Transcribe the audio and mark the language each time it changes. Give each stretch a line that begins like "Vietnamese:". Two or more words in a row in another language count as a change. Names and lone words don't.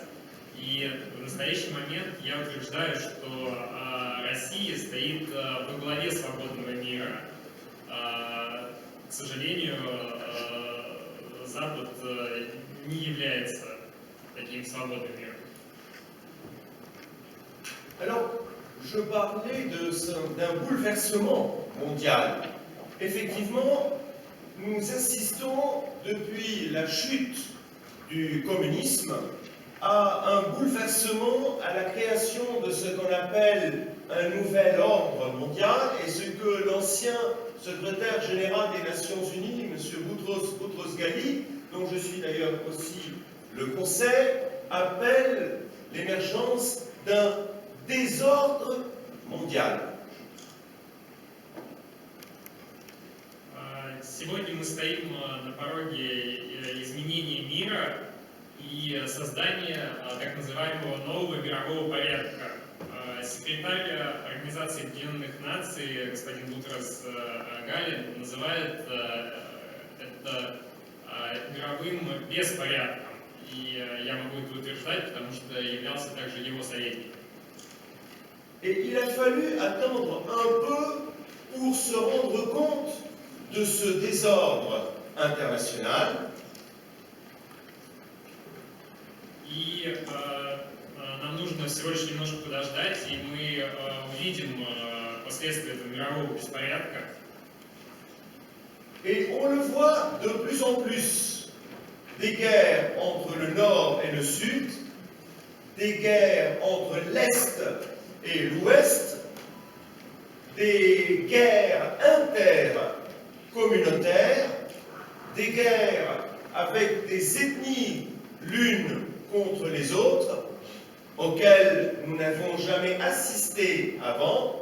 Russian: И в настоящий момент я утверждаю, что Россия стоит во главе свободного мира. К сожалению, Запад не является таким свободным миром.
French: Alors, je parlais d'un bouleversement mondial. Effectivement, nous assistons depuis la chute du communisme à un bouleversement, à la création de ce qu'on appelle un nouvel ordre mondial et ce que l'ancien secrétaire général des Nations Unies, M. Boutros-Ghali, dont je suis d'ailleurs aussi le conseil, appelle l'émergence d'un désordre mondial.
Russian: Сегодня мы стоим на пороге изменения мира и создания так называемого нового мирового порядка. Секретарь Организации Объединенных Наций господин Бутрос Ghali называет это мировым беспорядком. И я могу это утверждать, потому что являлся также его советником.
French: Et il a fallu attendre un peu pour se rendre compte de ce désordre international.
Russian: И нам нужно всего лишь немножко подождать, и мы увидим последствия этого мирового беспорядка.
French: Et on le voit de plus en plus. Des guerres entre le nord et le sud, des guerres entre l'est et l'ouest, des guerres intercommunautaires, des guerres avec des ethnies l'une contre les autres, auxquelles nous n'avons jamais assisté avant.